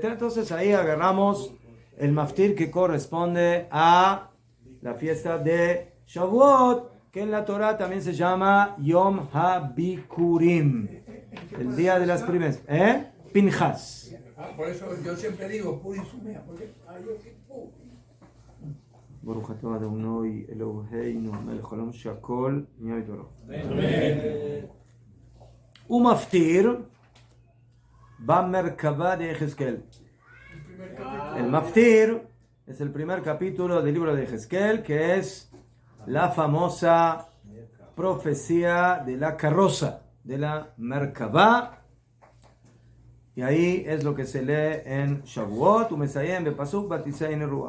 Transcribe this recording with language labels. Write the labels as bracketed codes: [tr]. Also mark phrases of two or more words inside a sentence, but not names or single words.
[es] Entonces ahí agarramos el maftir que corresponde a la fiesta de Shavuot, que en la Torah también se llama Yom HaBikurim, el día de las primeras, Pinchas. Por eso yo siempre digo, Purim Sumea, porque [he] ברוך אתה אדוני אלוהינו מלך העולם שהכל נהיה בדברו. ומפטיר במרכבה [es] de Ezequiel. El maftir es el primer capítulo del libro de Ezequiel, que es la famosa profecía de la carroza, de la Merkabah. Y ahí es lo que se lee en Shavuot, [he] ומסיים בפסוק ותשאני [es] y Ruach.